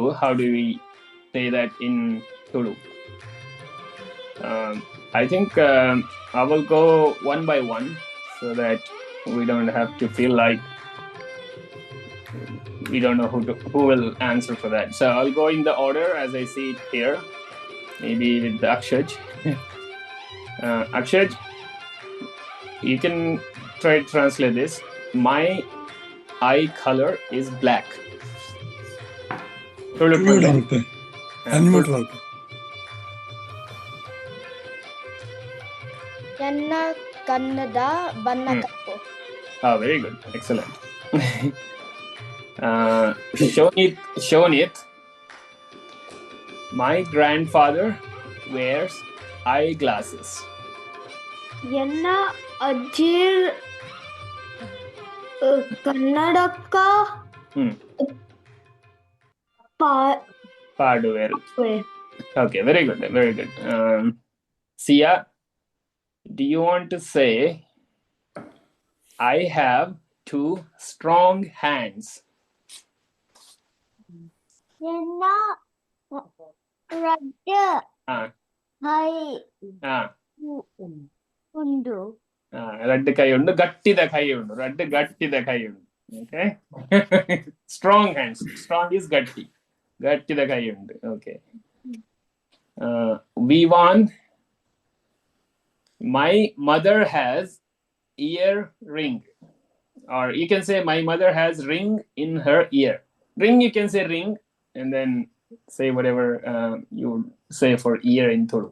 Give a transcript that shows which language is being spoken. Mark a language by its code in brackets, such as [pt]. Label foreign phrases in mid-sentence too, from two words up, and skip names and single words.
[en] How do we say that in Tulu? I think I will go one by one so that we don't have to feel like we don't know who will answer for that. So I'll go in the order as I see it here. Maybe with the Akshaj. Akshaj, you can try to translate this. My eye color is black. [kn] ನನ್ನ ಕನ್ನಡ ಬಣ್ಣ ಕಪ್ಪು. [en] Very good. Excellent. Shonit, my grandfather wears eyeglasses. [tcy] ಎನ್ನ ಅಜ್ಜಿ ಕನ್ನಡಕ್ಕ ಪಾಡುವೆರು. [en] Okay, very good. Very good. Sia, do you want to say, I have two strong hands? [tcy] ಎನ್ನ ರಡ್ಡ ಕೈ ಉಂಡು. ರಡ್ಡ ಕೈ ಉಂಡು, ಗಟ್ಟಿದ ಕೈ ಉಂಡು. ರಡ್ಡ ಗಟ್ಟಿದ ಕೈ ಉಂಡು. [en] Okay. Strong hands. Strong is gatti. [tcy] ಗಟ್ಟಿದ ಕೈ ಉಂಡು. [en] Okay. Vivan, my mother has ear ring, or you can say my mother has ring in her ear. Ring, you can say ring, and then say whatever you say for ear in Tulu.